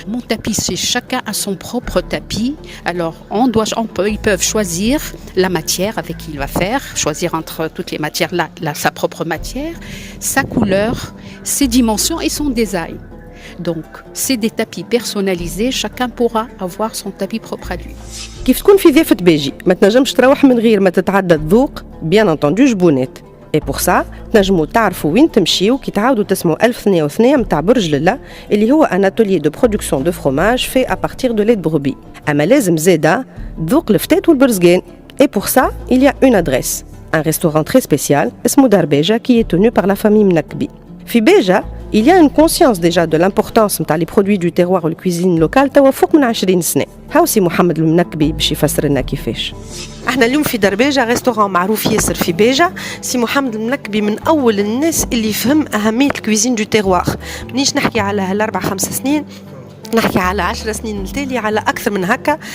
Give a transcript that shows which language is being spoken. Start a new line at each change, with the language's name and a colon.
French: Mon tapis, c'est chacun a son propre tapis. Alors ils peuvent choisir la matière avec qui il va faire, choisir entre toutes les matières sa propre matière, sa couleur, ses dimensions et son design. Donc c'est des tapis personnalisés, chacun pourra avoir son tapis propre à lui.
Arabic: كيف تكون في ضيافة بيجي ما تنجمش تروح من غير ما تتعدى الذوق، بيان انتوندو جبونات.
French: Et pour ça,
Arabic: تنجموا تعرفوا وين تمشيوا كي تعاودوا تسمعوا 1202 متاع برج لله اللي هو
French: un atelier de production de fromage fait à partir de lait de brebis.
Arabic: أما لازم زادا ذوق الفتات والبرزقان.
French: Et pour ça, il y a une adresse, un restaurant très spécial اسمه دار بيجا qui est tenu par la famille منكبي. في بيجا Il y a une conscience déjà de l'importance نتاع les produits du terroir ou la cuisine locale
Arabic: توا فوق من 20 سنة. هاو سي محمد المنكبي باش يفسر لنا كيفاش. احنا اليوم في دربيجة ريستوران معروف ياسر في بيجة. سي محمد المنكبي من اول الناس اللي يفهم اهمية الكويزين دو تيروار. منيش نحكي على هالاربع 5 سنين، نحكي على 10 سنين التالي، على اكثر من هكا.